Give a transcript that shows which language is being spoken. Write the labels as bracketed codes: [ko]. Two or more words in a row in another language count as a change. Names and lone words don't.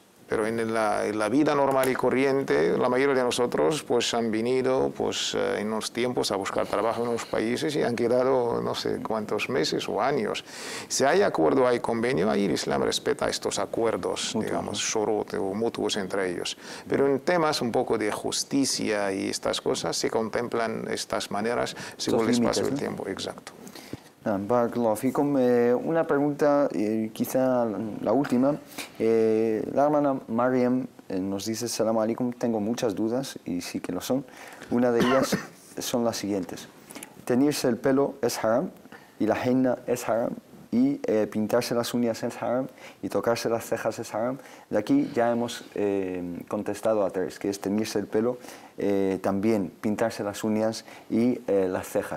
[es] Pero en la vida normal y corriente, la mayoría de nosotros pues, han venido pues, en unos tiempos a buscar trabajo en unos países y han quedado no sé cuántos meses o años. Si hay acuerdo, hay convenio, ahí el Islam respeta estos acuerdos, digamos, shurut o mutuos entre ellos. Pero en temas un poco de justicia y estas cosas se contemplan estas maneras según el espacio del tiempo. Exacto. [ar] بارك الله فيكم. [es] Una pregunta, quizá la última. La hermana Mariam nos dice: [ar] سلام عليكم, [es] tengo muchas dudas y sí que lo son. Una de ellas son las siguientes. Teñirse el pelo es haram y la henna es haram y pintarse las uñas es haram y tocarse las cejas es haram. De aquí ya hemos contestado a 3, que es teñirse el pelo, también pintarse las uñas y las cejas.